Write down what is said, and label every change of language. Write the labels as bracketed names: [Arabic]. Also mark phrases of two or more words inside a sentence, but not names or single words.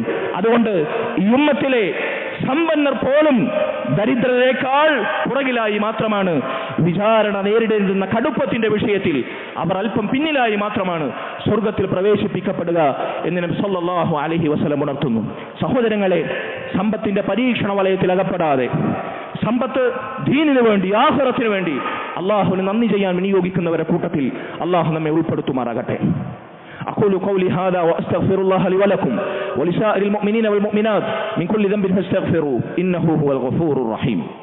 [Malayalam] അതുകൊണ്ട് ഈ ഉമ്മത്തിലെ സമ്പന്നർ പോലും ദരിദ്രരേക്കാൾ പുറകിലായി മാത്രമാണ് വിചാരണ നേരിടേണ്ടുന്ന കടുപ്പത്തിന്റെ വിഷയത്തിൽ അവർ അല്പം പിന്നിലായി മാത്രമാണ് സ്വർഗത്തിൽ പ്രവേശിപ്പിക്കപ്പെടുക എന്ന് നബി [Arabic] صلى الله عليه وسلم [Malayalam] ഉണർത്തുന്നു. സഹോദരങ്ങളെ, സമ്പത്തിന്റെ പരീക്ഷണ വലയത്തിൽ അകപ്പെടാതെ സമ്പത്ത് ദീനിനു വേണ്ടി, ആഖിറത്തിനു വേണ്ടി അള്ളാഹുവിന് നന്ദി ചെയ്യാൻ വിനിയോഗിക്കുന്നവരെ കൂട്ടത്തിൽ അള്ളാഹു നമ്മെ ഉൾപ്പെടുത്തുമാറാകട്ടെ. [Arabic] أقول قولي هذا وأستغفر الله لي ولكم ولسائر المؤمنين والمؤمنات من كل ذنب فاستغفروه إنه هو الغفور الرحيم.